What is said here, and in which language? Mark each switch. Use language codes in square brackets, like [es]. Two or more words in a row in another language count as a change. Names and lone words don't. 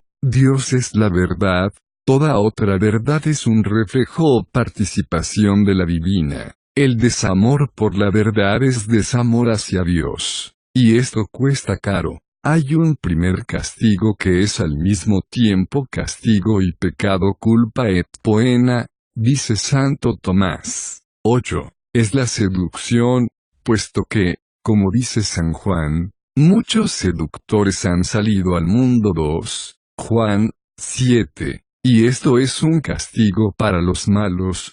[es] Dios es la verdad, toda otra verdad es un reflejo o participación de la divina. El desamor por la verdad es desamor hacia Dios, y esto cuesta caro. Hay un primer castigo que es al mismo tiempo castigo y pecado, [la] culpa et poena, [es] dice Santo Tomás. 8. Es la seducción, puesto que, como dice San Juan, muchos seductores han salido al mundo. 2. Juan 7. Y esto es un castigo para los malos.